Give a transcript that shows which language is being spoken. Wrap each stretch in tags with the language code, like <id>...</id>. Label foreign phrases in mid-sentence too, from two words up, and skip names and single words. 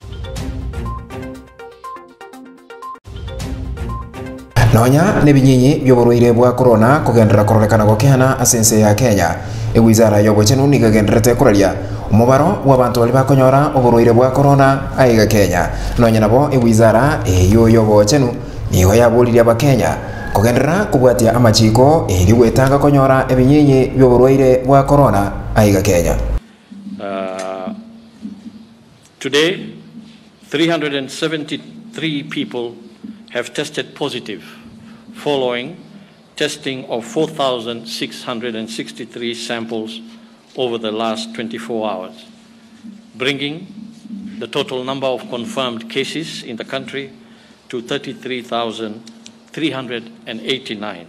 <guz>nonya nebinyinyi byoburuire bwa corona kugendera korolekana gokehana asense ya Kenya ewizara yobochenu nigagenderete kuraria umubaro w'abantu bali bakonyora uburuire bwa corona aiga Kenya nonya nabo ewizara eyo yobochenu niho yabuliriye abakenya kugendera kubwatia amachiko eri wetanga konyora ebinyinyi byoburuire bwa corona aiga Kenya.</guz> <en>Today 373 people have tested positive following testing of 4,663 samples over the last 24 hours, bringing the total number of confirmed cases in the country to 33,389.</en>